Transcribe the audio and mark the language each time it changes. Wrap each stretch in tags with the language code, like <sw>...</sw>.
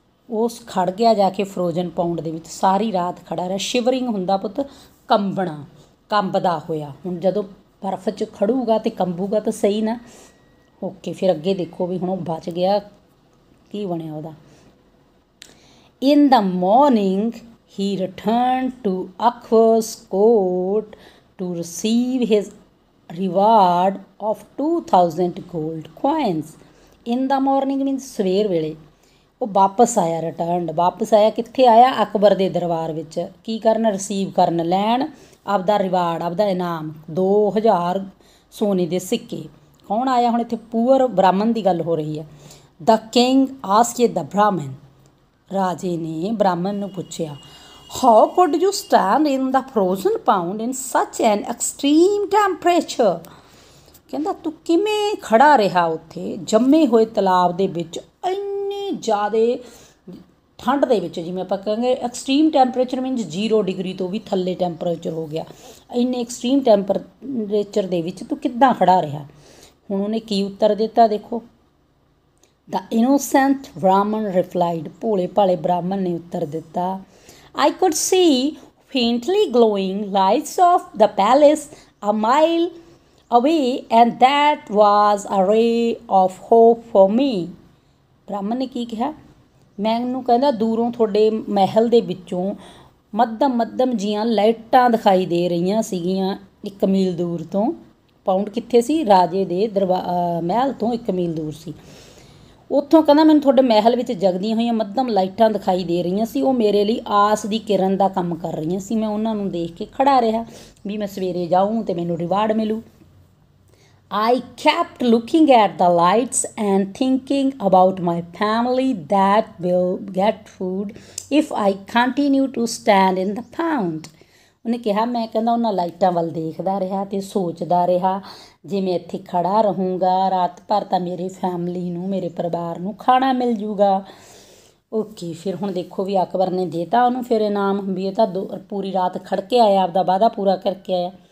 <pa>ਉਸ ਖੜ੍ਹ ਗਿਆ ਜਾ ਕੇ ਫਰੋਜ਼ਨ ਪਾਊਂਡ ਦੇ ਵਿੱਚ, ਸਾਰੀ ਰਾਤ ਖੜ੍ਹਾ ਰਿਹਾ। ਸ਼ਿਵਰਿੰਗ ਹੁੰਦਾ ਪੁੱਤ ਕੰਬਣਾ, ਕੰਬਦਾ ਹੋਇਆ। ਹੁਣ ਜਦੋਂ ਬਰਫ਼ 'ਚ ਖੜੂਗਾ ਅਤੇ ਕੰਬੂਗਾ ਤਾਂ ਸਹੀ ਨਾ। ਓਕੇ, ਫਿਰ ਅੱਗੇ ਦੇਖੋ ਵੀ ਹੁਣ ਉਹ ਬਚ ਗਿਆ, ਕੀ ਬਣਿਆ ਉਹਦਾ।</pa> <en>In the morning, he returned to Akbar's court to receive his reward of 2000 gold coins. In the morning means</en> <pa>ਸਵੇਰ ਵੇਲੇ ਉਹ ਵਾਪਸ ਆਇਆ, ਰਿਟਰਨਡ ਵਾਪਸ ਆਇਆ। ਕਿੱਥੇ ਆਇਆ? ਅਕਬਰ ਦੇ ਦਰਬਾਰ ਵਿੱਚ। ਕੀ ਕਰਨ? ਰਿਸੀਵ ਕਰਨ, ਲੈਣ ਆਪਦਾ ਰਿਵਾਰਡ, ਆਪਦਾ ਇਨਾਮ 2000 ਸੋਨੇ ਦੇ ਸਿੱਕੇ। ਕੌਣ ਆਇਆ ਹੁਣ ਇੱਥੇ? ਪੂਅਰ ਬ੍ਰਾਹਮਣ ਦੀ ਗੱਲ ਹੋ ਰਹੀ ਹੈ।</pa> <en>the king asked the Brahmin,</en> <pa>ਰਾਜੇ ਨੇ ਬ੍ਰਾਹਮਣ ਨੂੰ ਪੁੱਛਿਆ,</pa> <en>How could you stand in the frozen pond in such an extreme temperature.</en> <pa>ਕਹਿੰਦਾ ਤੂੰ ਕਿਵੇਂ ਖੜਾ ਰਿਹਾ ਉੱਥੇ ਜੰਮੇ ਹੋਏ ਤਲਾਬ ਦੇ ਵਿੱਚ ਇੰਨੀ ਜ਼ਿਆਦਾ ਠੰਡ ਦੇ ਵਿੱਚ, ਜਿਵੇਂ ਆਪਾਂ ਕਹਾਂਗੇ ਐਕਸਟ੍ਰੀਮ ਟੈਂਪਰੇਚਰ ਮੀਨਸ 0 ਡਿਗਰੀ ਤੋਂ ਵੀ ਥੱਲੇ ਟੈਂਪਰੇਚਰ ਹੋ ਗਿਆ, ਇੰਨੇ ਐਕਸਟ੍ਰੀਮ ਟੈਂਪਰੇਚਰ ਦੇ ਵਿੱਚ ਤੂੰ ਕਿੱਦਾਂ ਖੜਾ ਰਿਹਾ। ਹੁਣ ਉਹਨੇ ਕੀ ਉੱਤਰ ਦਿੱਤਾ ਦੇਖੋ।</pa> <en>the innocent Brahmin replied,</en> <pa>ਭੋਲੇ ਭਾਲੇ ਬ੍ਰਾਹਮਣ ਨੇ ਉੱਤਰ ਦਿੱਤਾ,</pa> <en>I could see faintly glowing lights of the palace a mile away and that was a ray of hope for me।</en> <pa>ਬ੍ਰਾਹਮਣ ਨੇ ਕੀ ਕਿਹਾ? ਮੈਨੂੰ ਕਹਿੰਦਾ ਦੂਰੋਂ ਤੁਹਾਡੇ ਮਹਿਲ ਦੇ ਵਿੱਚੋਂ ਮੱਧਮ ਜੀਆਂ ਲਾਈਟਾਂ ਦਿਖਾਈ ਦੇ ਰਹੀਆਂ ਸੀਗੀਆਂ 1 ਮੀਲ ਦੂਰ ਤੋਂ। ਪਾਊਂਡ ਕਿੱਥੇ ਸੀ? ਰਾਜੇ ਦੇ ਮਹਿਲ ਤੋਂ 1 ਮੀਲ ਦੂਰ ਸੀ। ਉੱਥੋਂ ਕਹਿੰਦਾ ਮੈਨੂੰ ਤੁਹਾਡੇ ਮਹਿਲ ਵਿੱਚ ਜਗਦੀਆਂ ਹੋਈਆਂ ਮੱਧਮ ਲਾਈਟਾਂ ਦਿਖਾਈ ਦੇ ਰਹੀਆਂ ਸੀ, ਉਹ ਮੇਰੇ ਲਈ ਆਸ ਦੀ ਕਿਰਨ ਦਾ ਕੰਮ ਕਰ ਰਹੀਆਂ ਸੀ। ਮੈਂ ਉਹਨਾਂ ਨੂੰ ਦੇਖ ਕੇ ਖੜਾ ਰਿਹਾ ਵੀ ਮੈਂ ਸਵੇਰੇ ਜਾਊਂ ਅਤੇ ਮੈਨੂੰ ਰਿਵਾਰਡ ਮਿਲੂ।</pa> <en>I kept looking at the lights and thinking about my family that will get food if I continue to stand in the pound।</en> <pa>ਉਹਨੇ ਕਿਹਾ, ਮੈਂ ਕਹਿੰਦਾ ਉਹਨਾਂ ਲਾਈਟਾਂ ਵੱਲ ਦੇਖਦਾ ਰਿਹਾ ਅਤੇ ਸੋਚਦਾ ਰਿਹਾ, ਜੇ ਮੈਂ ਇੱਥੇ ਖੜਾ ਰਹੂੰਗਾ ਰਾਤ ਭਰ ਤਾਂ ਮੇਰੀ ਫੈਮਿਲੀ ਨੂੰ, ਮੇਰੇ ਪਰਿਵਾਰ ਨੂੰ ਖਾਣਾ ਮਿਲ ਜੂਗਾ। ਓਕੇ, ਫਿਰ ਹੁਣ ਦੇਖੋ ਵੀ ਅਕਬਰ ਨੇ ਦੇਤਾ ਉਹਨੂੰ ਫਿਰ ਇਨਾਮ, ਵੀ ਇਹ ਤਾਂ ਪੂਰੀ ਰਾਤ ਖੜ੍ਹ ਕੇ ਆਇਆ, ਆਪਦਾ ਵਾਅਦਾ ਪੂਰਾ ਕਰਕੇ ਆਇਆ।</pa>